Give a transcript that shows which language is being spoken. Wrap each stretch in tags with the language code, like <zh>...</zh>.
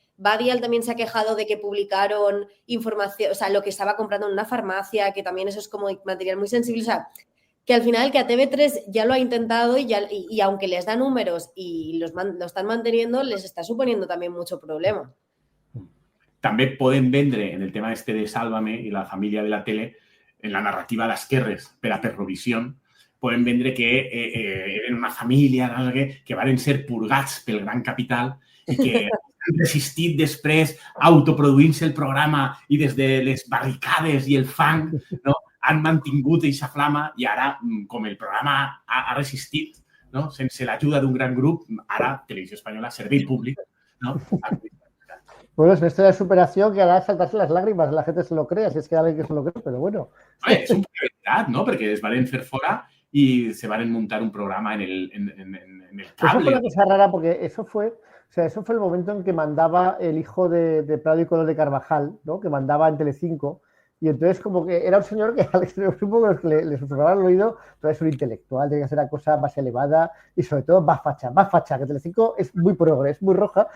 <es>Badial también se ha quejado de que publicaron información, o sea, lo que estaba comprando en una farmacia, que también eso es como material muy sensible, o sea, que al final que a TV3 ya lo ha intentado y aunque les da números y lo están manteniendo, les está suponiendo también mucho problema.</es> <ca>També poden vendre, en el tema este de Sálvame i la família de la tele, en la narrativa d'esquerres per a Perrovisión, poden vendre que eren una família no sé què, que varen ser purgats pel gran capital i que han resistit després autoproduint-se el programa i des de les barricades i el fang no, han mantingut aquesta flama i ara, com el programa ha resistit, no, sense l'ajuda d'un gran grup, ara Televisió Espanyola, servei públic, no,</ca> <es>bueno, es una historia de superación que hará saltarse las lágrimas, la gente se lo crea, si es que hay alguien que se lo cree, pero bueno.</es> <ca>És un poc veritat, no? Perquè es van fer fora y se van montar un programa en el cable.</ca> <es>Eso fue una cosa rara porque eso fue el momento en que mandaba el hijo de Prado y Colón de Carvajal, ¿no? Que mandaba en Telecinco. Y entonces como que era un señor que al extremo supongo que le susurraba al oído, pero es un intelectual, tiene que ser una cosa más elevada y sobre todo más facha, que Telecinco es muy progre, es muy roja.</es>